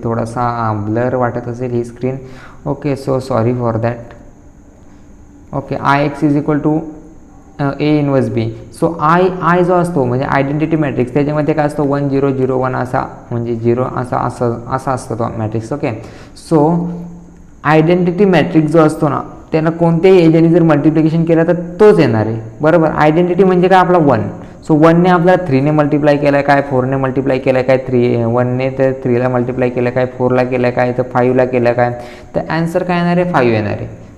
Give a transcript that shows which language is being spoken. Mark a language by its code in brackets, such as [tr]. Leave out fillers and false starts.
[mr] थोडासा ब्लर वाटत असेल ही screen, [en] Okay so sorry for that. Okay I X is equal to A inverse B. [mr] So I जो असतो म्हणजे आयडेंटिटी मॅट्रिक्स त्याच्यामध्ये काय असतो 1 0 0 1 असा म्हणजे 0 असा असतो तो matrix. Okay so identity matrix जो असतो ना त्याला कोणत्याही एजने जर मल्टिप्लिकेशन केलं तर तोच येणार आहे, बरोबर. आयडेंटिटी म्हणजे काय आपला 1. सो 1ने आपल्याला 3ने मल्टिप्लाय केलं आहे काय, 4ने मल्टिप्लाय केलं आहे काय, 1ने तर 3ला मल्टिप्लाय केलं काय, 4ला केलं काय, तर 5ला केलं काय, तर ॲन्सर काय येणार आहे 5 येणार आहे.